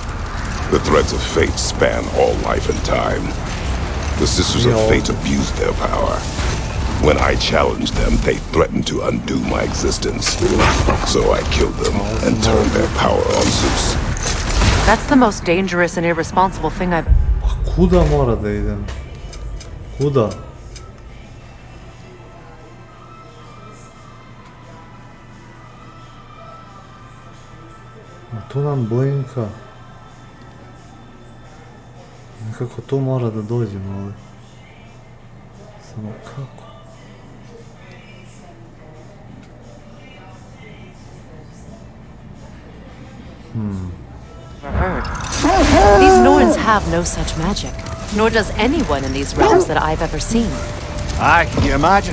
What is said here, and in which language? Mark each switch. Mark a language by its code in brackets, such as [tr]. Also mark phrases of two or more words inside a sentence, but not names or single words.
[en] The threads of fate span all life and time. The Sisters of Fate abused their power. When I challenged them, they threatened to undo my existence. So I killed them and turned their power on Zeus. That's the most dangerous and irresponsible thing I've... [sr] Kuda mora da idem? Kuda? A tu nam blinka. Nekako tu mora da dođemo, ali... Samo kako? [en] These Norns have no such magic, nor does anyone in these realms that I've ever seen. Aye, can you imagine?